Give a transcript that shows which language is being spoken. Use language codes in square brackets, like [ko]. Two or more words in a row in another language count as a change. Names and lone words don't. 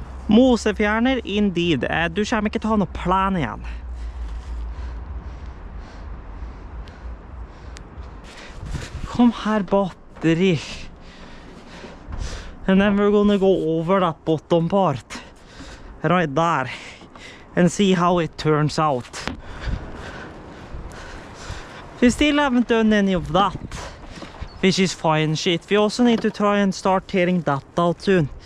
[en] Mosefjerner indeed. [no] Du kommer ikke til å ha noe plan igjen. Kom her, batteri. [en] And then we're gonna go over that bottom part. Right there. And see how it turns out. We still haven't done any of that. Which is fine shit. We also need to try and start tearing that out soon.